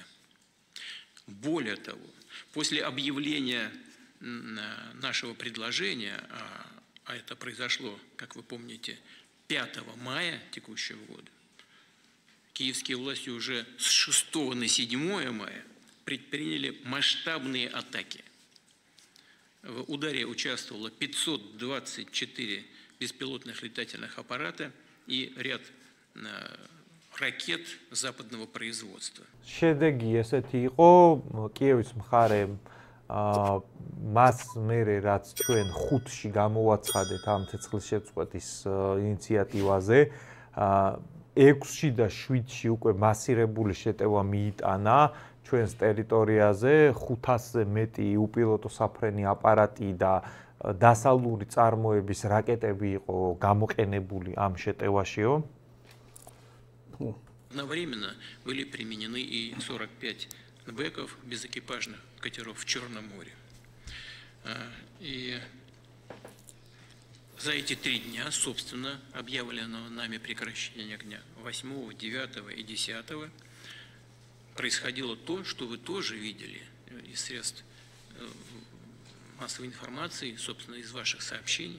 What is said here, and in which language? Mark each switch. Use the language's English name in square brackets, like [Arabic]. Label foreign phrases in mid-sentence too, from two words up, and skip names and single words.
[Russian] Более того, после объявления нашего предложения, а это произошло, как вы помните, 5 мая текущего года, киевские власти уже с 6 на 7 мая предприняли масштабные атаки. В ударе участвовало 524 беспилотных летательных аппарата и ряд ракет западного производства. [Georgian] შედეგი ესეთი იყო კიევის მხარემ მას მერე რაც ჩვენ 5-ში გამოვაცხადეთ ამ ცეცხლის შეწყვეტის ინიციატივაზე 6-ში და 7-ში უკვე მასირებული შეტევა მიიტანა ჩვენს ტერიტორიაზე 500-ზე მეტი უპილოტო საფრენი აპარატი და დასავლური წარმოების რაკეტები იყო გამოყენებული ამ შეტევაშიო. [Russian] Одновременно были применены и 45 бэков безэкипажных катеров в Черном море. И за эти 3 дня, собственно, объявленного нами прекращения огня 8, 9 и 10 происходило то, что вы тоже видели из средств массовой информации, собственно, из ваших сообщений.